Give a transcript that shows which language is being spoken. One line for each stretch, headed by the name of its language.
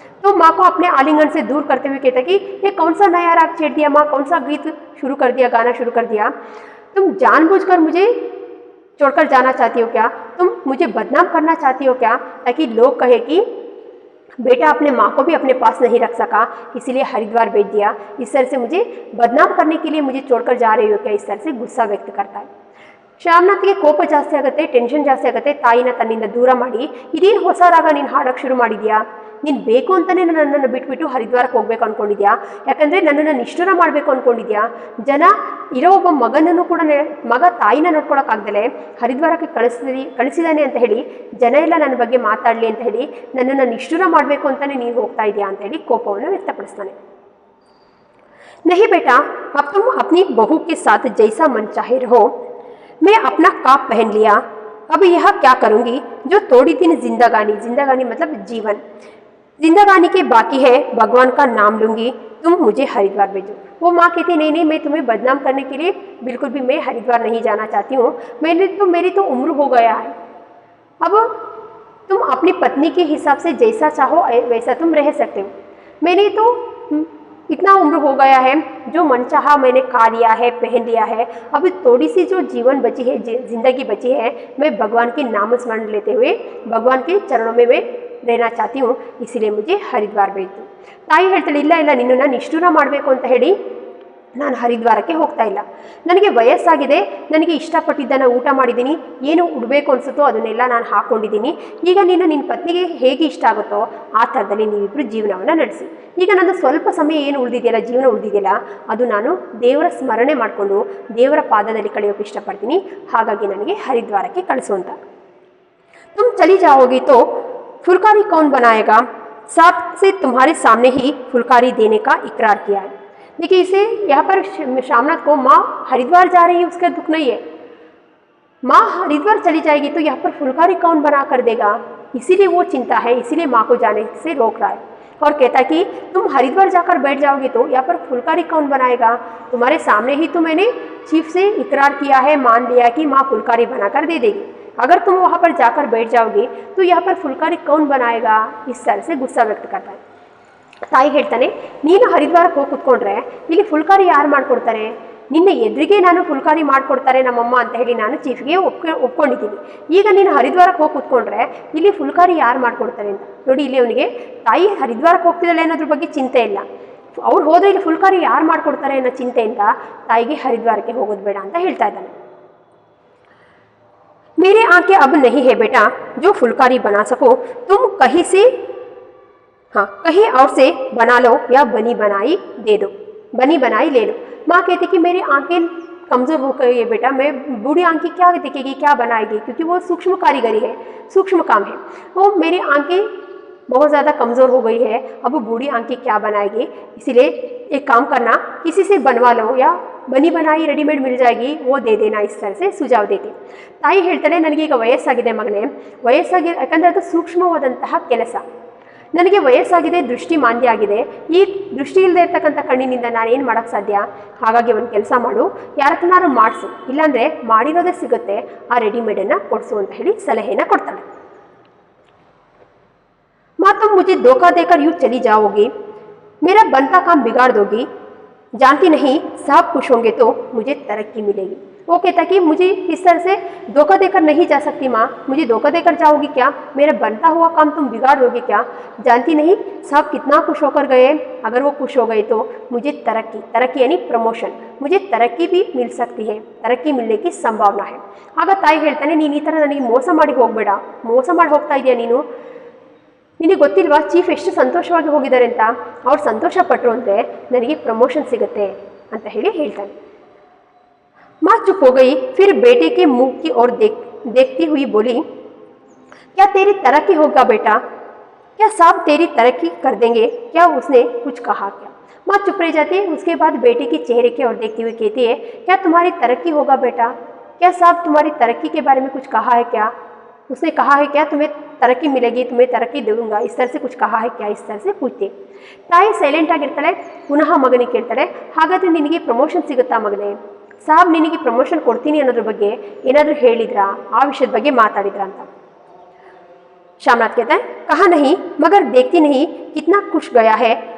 Hindi: तो माँ को अपने आलिंगन से दूर करते हुए कहता कि ये कौन सा नया राग छेड़ दिया माँ, कौन सा गीत शुरू कर दिया, गाना शुरू कर दिया, तुम जानबूझकर मुझे छोड़कर जाना चाहती हो क्या, तुम मुझे बदनाम करना चाहती हो क्या, ताकि लोग कहे कि बेटा अपने माँ को भी अपने पास नहीं रख सका इसीलिए हरिद्वार भेज दिया, इस तरह से मुझे बदनाम करने के लिए मुझे छोड़कर जा रही हो क्या, इस तरह से गुस्सा व्यक्त करता है.
Kannada: ಶ್ಯಾಮನಾಥ್ಗೆ ಕೋಪ ಜಾಸ್ತಿ ಆಗುತ್ತೆ, ಟೆನ್ಷನ್ ಜಾಸ್ತಿ ಆಗುತ್ತೆ. ತಾಯಿನ ತನ್ನಿಂದ ದೂರ ಮಾಡಿ, ಇದೇನು ಹೊಸ ರಾಗ ನೀನು ಹಾಡೋಕ್ಕೆ ಶುರು ಮಾಡಿದ್ಯಾ, ನೀನು ಬೇಕು ಅಂತಲೇ ನನ್ನನ್ನು ಬಿಟ್ಬಿಟ್ಟು ಹರಿದ್ವಾರಕ್ಕೆ ಹೋಗ್ಬೇಕು ಅಂದ್ಕೊಂಡಿದ್ಯಾ, ಯಾಕಂದರೆ ನನ್ನನ್ನು ನಿಷ್ಠುರ ಮಾಡಬೇಕು ಅಂದ್ಕೊಂಡಿದ್ಯಾ. ಜನ ಇರೋ ಒಬ್ಬ ಮಗನನ್ನು ಕೂಡ ಮಗ ತಾಯಿನ ನೋಡ್ಕೊಳಕ್ಕಾಗ್ದಲೆ ಹರಿದ್ವಾರಕ್ಕೆ ಕಳಿಸಿದಾನೆ ಅಂತ ಹೇಳಿ ಜನ ಎಲ್ಲ ನನ್ನ ಬಗ್ಗೆ ಮಾತಾಡಲಿ ಅಂತ ಹೇಳಿ ನನ್ನನ್ನು ನಿಷ್ಠುರ ಮಾಡಬೇಕು ಅಂತಲೇ ನೀನು ಹೋಗ್ತಾ ಇದೆಯಾ ಅಂತ ಹೇಳಿ ಕೋಪವನ್ನು ವ್ಯಕ್ತಪಡಿಸ್ತಾನೆ.
Hindi: नहीं बेटा, अब तुम अपनी बहू के साथ जैसा मन चाहे रहो, मैं अपना काप पहन लिया, अब यह क्या करूँगी जो थोड़ी दिन जिंदगानी मतलब जीवन जिंदगानी के बाकी है, भगवान का नाम लूँगी, तुम मुझे हरिद्वार भेजो. वो माँ कहती नहीं मैं तुम्हें बदनाम करने के लिए बिल्कुल भी मैं हरिद्वार नहीं जाना चाहती हूँ, मेरी तो उम्र हो गया है, अब तुम अपनी पत्नी के हिसाब से जैसा चाहो वैसा तुम रह सकते हो। मैंने तो इतना उम्र हो गया है, जो मन चाहा मैंने खा लिया है, पहन लिया है। अभी थोड़ी सी जो जीवन बची है, जिंदगी बची है, मैं भगवान के नाम स्मरण लेते हुए भगवान के चरणों में मैं रहना चाहती हूँ, इसीलिए मुझे हरिद्वार भेज दो।
Kannada: ताई ಹೇಳ್ತಾಳೆ, ಇಲ್ಲ ಇಲ್ಲ ನಿನ್ನನ್ನು ನಿಷ್ಠೂರ ಮಾಡಬೇಕು ಅಂತ ಹೇಳಿ ನಾನು ಹರಿದ್ವಾರಕ್ಕೆ ಹೋಗ್ತಾ ಇಲ್ಲ. ನನಗೆ ವಯಸ್ಸಾಗಿದೆ, ನನಗೆ ಇಷ್ಟಪಟ್ಟಿದ್ದನ್ನು ಊಟ ಮಾಡಿದ್ದೀನಿ, ಏನು ಉಡಬೇಕು ಅನಿಸುತ್ತೋ ಅದನ್ನೆಲ್ಲ ನಾನು ಹಾಕ್ಕೊಂಡಿದ್ದೀನಿ. ಈಗ ನಿನ್ನ ಪತ್ನಿಗೆ ಹೇಗೆ ಇಷ್ಟ ಆಗುತ್ತೋ ಆ ಥರದಲ್ಲಿ ನೀವಿಬ್ಬರು ಜೀವನವನ್ನು ನಡೆಸಿ. ಈಗ ನನ್ನ ಸ್ವಲ್ಪ ಸಮಯ ಏನು ಉಳಿದಿದೆಯಲ್ಲ, ಜೀವನ ಉಳಿದಿದೆಯಲ್ಲ, ಅದು ನಾನು ದೇವರ ಸ್ಮರಣೆ ಮಾಡಿಕೊಂಡು ದೇವರ ಪಾದದಲ್ಲಿ ಕಳೆಯೋಕೆ ಇಷ್ಟಪಡ್ತೀನಿ. ಹಾಗಾಗಿ ನನಗೆ ಹರಿದ್ವಾರಕ್ಕೆ ಕಳಿಸು ಅಂತ.
Hindi: तुम चली जाओगी तो फुलकारी कौन बनाएगा? साहब से तुम्हारे सामने ही फुलकारी देने का इकरार किया है. देखिए, इसे यहाँ पर शामनाथ को माँ हरिद्वार जा रही है उसका दुख नहीं है. माँ हरिद्वार चली जाएगी तो यहाँ पर फुलकारी कौन बना कर देगा, इसीलिए वो चिंता है, इसीलिए माँ को जाने से रोक रहा है. और कहता है कि तुम हरिद्वार जाकर बैठ जाओगे तो यहाँ पर फुलकारी कौन बनाएगा? तुम्हारे सामने ही तो मैंने चीफ से इकरार किया है, मान लिया कि माँ फुलकारी बनाकर दे देगी. अगर तुम वहाँ पर जाकर बैठ जाओगे तो यहाँ पर फुलकारी कौन बनाएगा? इस तरह से गुस्सा व्यक्त करता है.
Kannada: ತಾಯಿ ಹೇಳ್ತಾನೆ, ನೀನು ಹರಿದ್ವಾರಕ್ಕೆ ಹೋಗಿ ಕುತ್ಕೊಂಡ್ರೆ ಇಲ್ಲಿ ಫುಲ್ಕಾರಿ ಯಾರು ಮಾಡಿಕೊಡ್ತಾರೆ? ನಿನ್ನ ಎದುರಿಗೆ ನಾನು ಫುಲ್ಕಾರಿ ಮಾಡಿಕೊಡ್ತಾರೆ ನಮ್ಮಮ್ಮ ಅಂತ ಹೇಳಿ ನಾನು ಚೀಫ್ಗೆ ಒಪ್ಕೊಂಡಿದ್ದೀನಿ. ಈಗ ನೀನು ಹರಿದ್ವಾರಕ್ಕೆ ಹೋಗಿ ಕುತ್ಕೊಂಡ್ರೆ ಇಲ್ಲಿ ಫುಲ್ಕಾರಿ ಯಾರು ಮಾಡಿಕೊಡ್ತಾರೆ ಅಂತ. ನೋಡಿ, ಇಲ್ಲಿ ಅವನಿಗೆ ತಾಯಿ ಹರಿದ್ವಾರಕ್ಕೆ ಹೋಗ್ತಿದ್ದಾಳೆ ಅನ್ನೋದ್ರ ಬಗ್ಗೆ ಚಿಂತೆ ಇಲ್ಲ. ಅವ್ರು ಹೋದ್ರೆ ಇಲ್ಲಿ ಫುಲ್ಕಾರಿ ಯಾರು ಮಾಡಿಕೊಡ್ತಾರೆ ಅನ್ನೋ ಚಿಂತೆಯಿಂದ ತಾಯಿಗೆ ಹರಿದ್ವಾರಕ್ಕೆ ಹೋಗೋದು ಬೇಡ ಅಂತ ಹೇಳ್ತಾ ಇದ್ದಾನೆ.
Hindi: मेरे आंखें अब नहीं है बेटा जो फुलकारी बना सको, तुम कहीं से कहीं और से बना लो या बनी बनाई दे दो, बनी बनाई ले लो. माँ कहती कि मेरी आंखें कमज़ोर हो गई है बेटा, मैं बूढ़ी आंखें क्या दिखेगी, क्या बनाएगी, क्योंकि वो सूक्ष्म कारीगरी है, सूक्ष्म काम है. वो मेरी आंखें बहुत ज़्यादा कमज़ोर हो गई है, अब वो बूढ़ी आंखें क्या बनाएगी, इसीलिए एक काम करना, किसी से बनवा लो या बनी बनाई रेडीमेड मिल जाएगी, वो दे देना. इस तरह से सुझाव देते.
Kannada: ತಾಯಿ ಹೇಳ್ತಾಳೆ, ನನಗೀಗ ವಯಸ್ಸಾಗಿದೆ ಮಗನೇ, ವಯಸ್ಸಾಗಿದೆ ಯಾಕಂದರೆ ಅದು ಸೂಕ್ಷ್ಮವಾದಂತಹ ಕೆಲಸ. ನನಗೆ ವಯಸ್ಸಾಗಿದೆ, ದೃಷ್ಟಿ ಮಾಂದ್ಯ ಆಗಿದೆ, ಈ ದೃಷ್ಟಿ ಇಲ್ಲದೆ ಇರ್ತಕ್ಕಂಥ ಕಣ್ಣಿನಿಂದ ನಾನೇನು ಮಾಡೋಕ್ಕೆ ಸಾಧ್ಯ? ಹಾಗಾಗಿ ಒಂದು ಕೆಲಸ ಮಾಡು, ಯಾರಕ್ಕನಾರು ಮಾಡಿಸು, ಇಲ್ಲಾಂದರೆ ಮಾಡಿರೋದೇ ಸಿಗುತ್ತೆ, ಆ ರೆಡಿಮೇಡನ್ನು ಕೊಡಿಸು ಅಂತ ಹೇಳಿ ಸಲಹೆಯನ್ನು ಕೊಡ್ತಾಳೆ.
Hindi: माँ तुम मुझे धोखा देकर यूँ चली जाओगी, मेरा बनता काम बिगाड़ दोगी, जानती नहीं साहब खुश होंगे तो मुझे तरक्की मिलेगी. वो कहता कि मुझे इस तरह से धोखा देकर नहीं जा सकती माँ, मुझे धोखा देकर जाओगी क्या? मेरा बनता हुआ काम तुम बिगाड़ दोगे क्या? जानती नहीं साहब कितना खुश होकर गए, अगर वो खुश हो गए तो मुझे तरक्की यानी प्रमोशन, मुझे तरक्की भी मिल सकती है, तरक्की मिलने की संभावना है.
Kannada: ಆಗ ತಾಯಿ ಹೇಳ್ತಾನೆ, ನೀನು ಈ ಥರ ನನಗೆ ಮೋಸ ಮಾಡಿ ಹೋಗಬೇಡ, ಮೋಸ ಮಾಡಿ ಹೋಗ್ತಾ ಇದೆಯಾ ನೀನು? ನಿನಗೆ ಗೊತ್ತಿಲ್ವಾ ಚೀಫ್ ಎಷ್ಟು ಸಂತೋಷವಾಗಿ ಹೋಗಿದ್ದಾರೆ ಅಂತ? ಅವ್ರು ಸಂತೋಷ ಪಟ್ಟರು ಅಂದರೆ ನನಗೆ ಪ್ರಮೋಷನ್ ಸಿಗುತ್ತೆ ಅಂತ ಹೇಳಿ ಹೇಳ್ತಾನೆ.
Hindi: माँ चुप हो गई, फिर बेटे के मुंह की ओर देखती हुई बोली, क्या तेरी तरक्की होगा बेटा? क्या साहब तेरी तरक्की कर देंगे? क्या उसने कुछ कहा क्या? माँ चुप रह जाती है. उसके बाद बेटे के चेहरे की ओर देखती हुई कहती है, क्या तुम्हारी तरक्की होगा बेटा? क्या साहब तुम्हारी तरक्की के बारे में कुछ कहा है क्या? उसने कहा है क्या तुम्हें तरक्की मिलेगी, तुम्हें तरक्की दूंगा, इस तरह से कुछ कहा है क्या? इस तरह से पूछते.
Kannada: ತಾಯಿ ಸೈಲೆಂಟ್ ಆಗಿರ್ತಾಳೆ. ಪುನಃ ಮಗನಿಗೆ ಕೇಳ್ತಾಳೆ, ಹಾಗಾದರೆ ನಿನಗೆ ಪ್ರಮೋಷನ್ ಸಿಗುತ್ತಾ ಮಗನೇ? ಸಾಬ್ ನಿನಗೆ ಪ್ರಮೋಷನ್ ಕೊಡ್ತೀನಿ ಅನ್ನೋದ್ರ ಬಗ್ಗೆ ಏನಾದರೂ ಹೇಳಿದ್ರಾ, ಆ ವಿಷಯದ ಬಗ್ಗೆ ಮಾತಾಡಿದ್ರಾ ಅಂತ.
Hindi: शामनाथ कहता है, कहा नहीं, मगर देखती नहीं कितना खुश गया है.